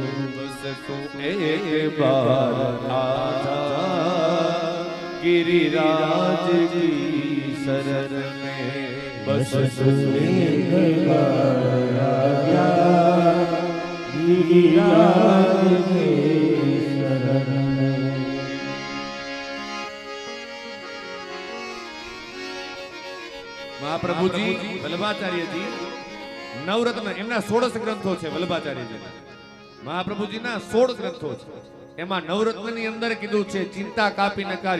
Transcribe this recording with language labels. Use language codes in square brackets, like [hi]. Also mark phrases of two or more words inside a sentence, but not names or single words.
[hi] बस तू एक बार आजा, गिरिराज की शरण में. बस तू एक बार आजा, गिरिराज के शरण में. [gu] મહાપ્રભુજી વલ્લભાચાર્યજી નવરત્ન એમના 16 ગ્રંથો છે. વલ્લભાચાર્યજી મહાપ્રભુજીના 16 ગ્રંથો છે. એમાં નવરત્નની અંદર કીધું છે ચિંતા કાપી નકારી.